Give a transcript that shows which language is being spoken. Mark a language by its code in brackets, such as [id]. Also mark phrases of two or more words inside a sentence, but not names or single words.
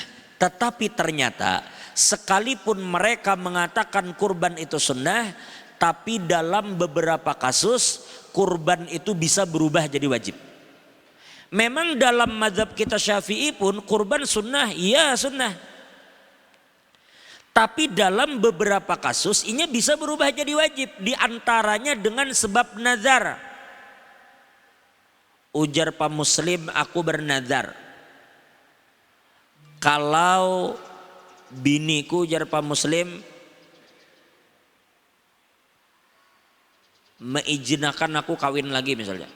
[id] Tetapi ternyata sekalipun mereka mengatakan kurban itu sunnah, tapi dalam beberapa kasus kurban itu bisa berubah jadi wajib. Memang dalam mazhab kita Syafi'i pun kurban sunnah, iya sunnah. Tapi dalam beberapa kasus ini bisa berubah jadi wajib. Di antaranya dengan sebab nazar. [bjn] Ujar Pak Muslim, aku bernazar. Kalau biniku, ujar Pak Muslim, mengizinkan aku kawin lagi misalnya.